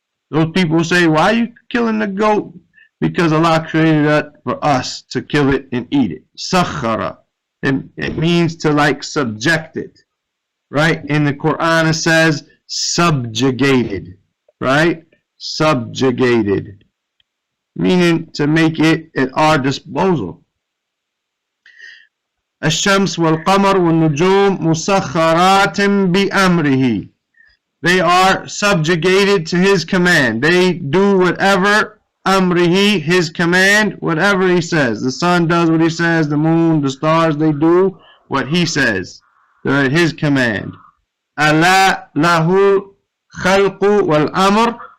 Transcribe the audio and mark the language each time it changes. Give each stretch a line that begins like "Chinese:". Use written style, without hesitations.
English: Those people say, why are you killing the goat? Because Allah created it for us to kill it and eat it. Sakhara. And it means to like subject it. Right? In the Quran it says subjugated. Right? Subjugated. Meaning to make it at our disposal.
Arabic: الشمس والقمر والنجوم مسخرات بأمره.
English: They are subjugated to His command. They do whatever amrihi, His command, whatever He says. The sun does what He says. The moon, the stars, they do what He says. They're at His command.
Arabic: Allah lahu khalqu wal amr.